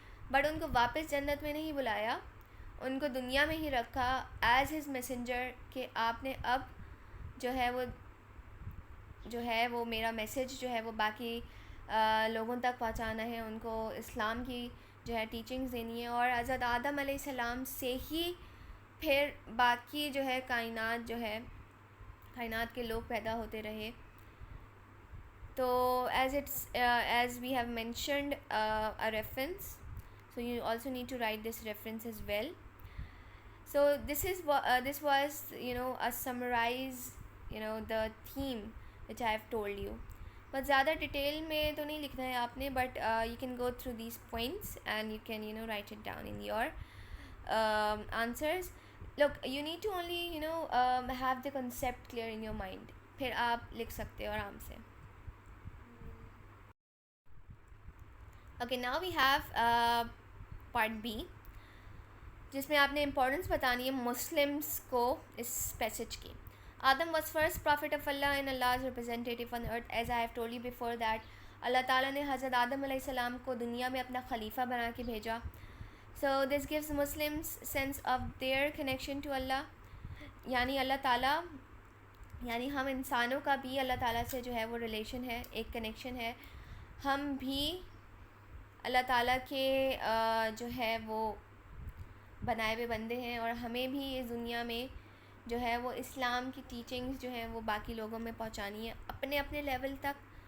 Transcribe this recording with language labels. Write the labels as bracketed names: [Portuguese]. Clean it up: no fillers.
[Urdu] But in کو واپس جنت میں نہیں بلایا, ان کو دنیا میں ہی رکھا [English] as his messenger, [Urdu] کہ آپ نے اب جو ہے وہ میرا میسیج جو ہے وہ باقی لوگوں تک پہنچانا ہے, ان کو اسلام کی جو ہے ٹیچنگز دینی ہے. اور حضرت آدم علیہ السلام سے ہی پھر باقی جو ہے کائنات کے لوگ پیدا ہوتے رہے. تو [English] As we have mentioned a reference, so you also need to write this reference as well. So this was a summarize the theme which I have told you. [Urdu] But زیادہ ڈیٹیل میں تو نہیں لکھنا ہے آپ نے, [English] But you can go through these points and you can write it down in your answers. Look you need to only have the concept clear in your mind, [Urdu] پھر آپ لکھ سکتے ہو آرام سے. [English] okay, now we have part B, [Urdu] جس میں آپ نے امپورٹنس بتانی ہے مسلمس کو اس پیسج کی. [English] Adam was first prophet of Allah and Allah's representative on earth, as I have told you before that [Urdu] اللہ تعالیٰ نے حضرت آدم علیہ السلام کو دنیا میں اپنا خلیفہ بنا کے بھیجا. [English] So this gives Muslims sense of their connection to Allah, [Urdu] یعنی اللہ تعالیٰ, یعنی ہم انسانوں کا بھی اللہ تعالیٰ سے جو ہے وہ ریلیشن ہے, ایک کنیکشن ہے. ہم بھی اللہ تعالیٰ کے جو ہے وہ بنائے ہوئے بندے ہیں, اور ہمیں بھی اس دنیا میں جو ہے وہ اسلام کی ٹیچنگز جو ہیں وہ باقی لوگوں میں پہنچانی ہے, اپنے اپنے لیول تک.